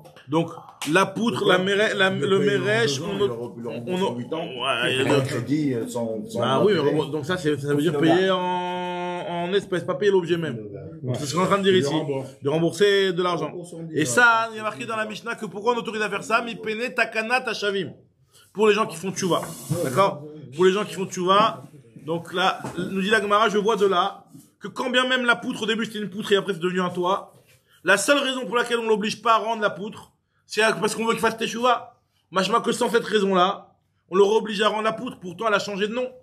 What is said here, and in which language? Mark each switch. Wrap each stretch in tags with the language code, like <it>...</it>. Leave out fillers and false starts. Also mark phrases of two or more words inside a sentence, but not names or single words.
<fr>Donc, la poutre, le mérèche, ah oui, mais donc ça veut dire payer en espèces, pas payer l'objet même. Donc, c'est ce qu'on est en train de dire ici. De rembourser de l'argent. Et ça, il y a marqué dans la Mishnah que pourquoi on autorise à faire ça?</fr> <he>Mi pene takana tashavim.</he> <fr>Pour les gens qui font tchouva. D'accord? Pour les gens qui font tchouva. Donc là, nous dit la Gemara, je vois de là, que quand bien même la poutre, au début c'était une poutre et après c'est devenu un toit, la seule raison pour laquelle on l'oblige pas à rendre la poutre, c'est parce qu'on veut qu'il fasse teshuva. Machma que sans cette raison-là, on l'aurait obligé à rendre la poutre, pourtant elle a changé de nom.</fr>